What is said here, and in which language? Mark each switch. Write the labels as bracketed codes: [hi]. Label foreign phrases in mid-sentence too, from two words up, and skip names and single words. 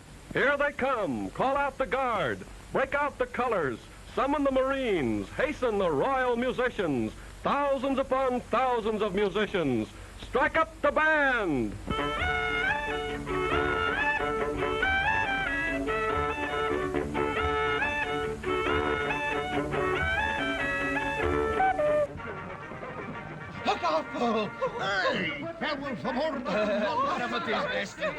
[en] Here they come. Call out the guard. Break out the colors. Summon the Marines. Hasten the royal musicians. Thousands upon thousands of musicians. Strike up the band. [ca] Agafa'l! Ei, feu el favor de tornar ara mateix, mestre.